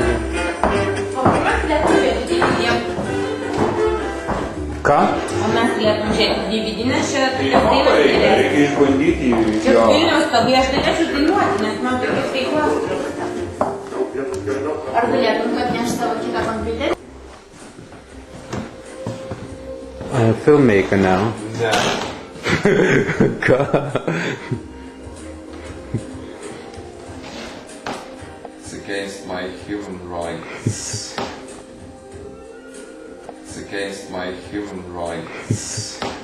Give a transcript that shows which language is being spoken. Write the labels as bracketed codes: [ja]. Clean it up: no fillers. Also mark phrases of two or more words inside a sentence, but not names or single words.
[lt] O mes galėtum žiūrėti DVD. Ką? O mes galėtum žiūrėti DVD, nes čia tokios dainos galėsim. Reikia išbandyti Čia jo. Vilniaus tabai, aš galėčiau dainuoti, nes man tokios veiklos trūksta. Ar galėtum atnešti savo kitą kompiuterį? [en] Filmmaker now. Yeah. God. It's against my human rights. It's against my human rights.